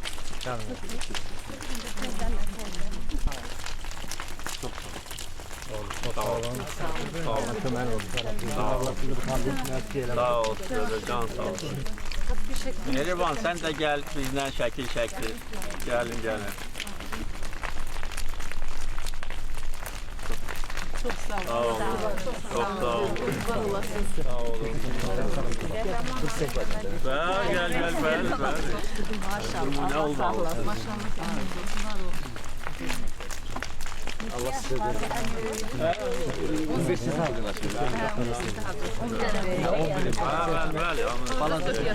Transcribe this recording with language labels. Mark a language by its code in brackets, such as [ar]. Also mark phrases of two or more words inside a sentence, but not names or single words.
[az] Sağ olun. Can sağ ol. [tr] Mehriban, sen de gel bizden [az] şəkil çəkdir. Gəlin. Çox sağ olun. Sağ olun. Çok sağ olun. Sağ olun. [tr] Gel. Ne oldu? Allah size de. [az] Bəli.